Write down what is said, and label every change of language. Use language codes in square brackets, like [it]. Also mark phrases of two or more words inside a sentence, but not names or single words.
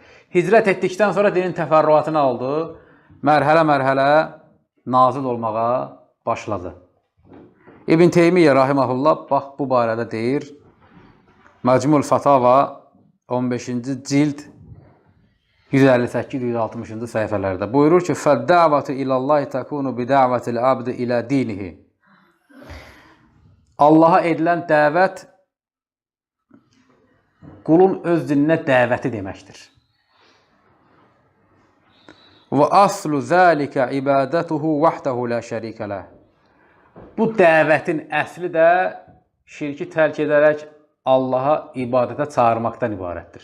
[az] Hicrət etdikdən sonra dinin təfərrüatı nə oldu? Mərhələ-mərhələ nazil olmağa başladı. İbn Teymiyyə rahiməhullah bax bu barədə deyir. Məcmul Fatava 15-ci cild 158-160-cı səhifələrdə buyurur ki, [ar] فَالدَّعْوَةُ إِلَى اللّٰهِ تَكُونُ بِدَعْوَةِ الْعَبْدِ إِلَى دِينِهِ [az] Allaha edilən dəvət qulun öz dininə dəvəti deməkdir. [ar] وأصل ذلك عبادته وحده لا شريك له. [az] Bu dəvətin əsli də şirki tərk edərək Allaha ibadətə çağırmaqdan ibarətdir.